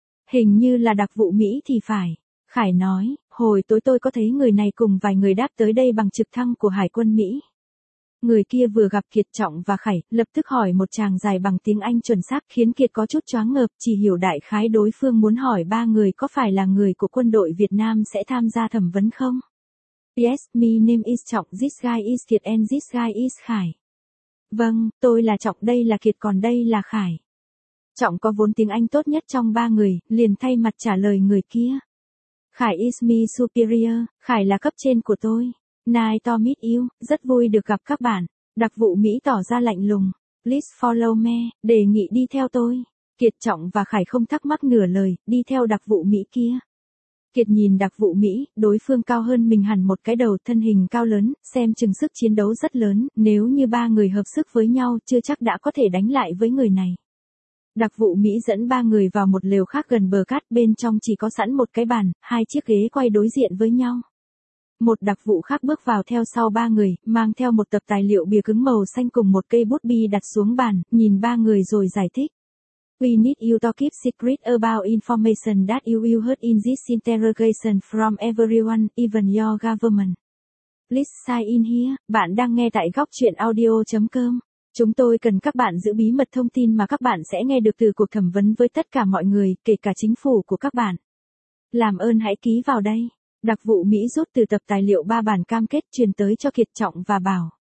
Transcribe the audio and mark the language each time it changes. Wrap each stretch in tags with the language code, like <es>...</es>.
<vi>Hình như là đặc vụ Mỹ thì phải. Khải nói, hồi tối tôi có thấy người này cùng vài người đáp tới đây bằng trực thăng của Hải quân Mỹ. Người kia vừa gặp Kiệt, Trọng và Khải, lập tức hỏi một tràng dài bằng tiếng Anh chuẩn xác khiến Kiệt có chút choáng ngợp, chỉ hiểu đại khái đối phương muốn hỏi ba người có phải là người của quân đội Việt Nam sẽ tham gia thẩm vấn không?</vi> <en>Yes, my name is Trọng, this guy is Kiệt and this guy is Khải.</en> <vi>Vâng, tôi là Trọng, đây là Kiệt còn đây là Khải. Trọng có vốn tiếng Anh tốt nhất trong ba người, liền thay mặt trả lời người kia.</vi> <en>Khải is my superior,</en> <vi>Khải là cấp trên của tôi.</vi> <en>Nice to meet you,</en> <vi>rất vui được gặp các bạn. Đặc vụ Mỹ tỏ ra lạnh lùng.</vi> <en>Please follow me,</en> <vi>đề nghị đi theo tôi. Kiệt, Trọng và Khải không thắc mắc nửa lời, đi theo đặc vụ Mỹ kia. Kiệt nhìn đặc vụ Mỹ, đối phương cao hơn mình hẳn một cái đầu, thân hình cao lớn, xem chừng sức chiến đấu rất lớn, nếu như ba người hợp sức với nhau chưa chắc đã có thể đánh lại với người này. Đặc vụ Mỹ dẫn ba người vào một lều khác gần bờ cát, bên trong chỉ có sẵn một cái bàn, hai chiếc ghế quay đối diện với nhau. Một đặc vụ khác bước vào theo sau ba người, mang theo một tập tài liệu bìa cứng màu xanh cùng một cây bút bi đặt xuống bàn, nhìn ba người rồi giải thích.</vi> <en>We need you to keep secret about information that you will heard in this interrogation from everyone, even your government. Please sign in here,</en> <vi>bạn đang nghe tại gocchuyenaudio.com. Chúng tôi cần các bạn giữ bí mật thông tin mà các bạn sẽ nghe được từ cuộc thẩm vấn với tất cả mọi người, kể cả chính phủ của các bạn. Làm ơn hãy ký vào đây. Đặc vụ Mỹ rút từ tập tài liệu 3 bản cam kết truyền tới cho Kiệt, Trọng và Bảo.</vi>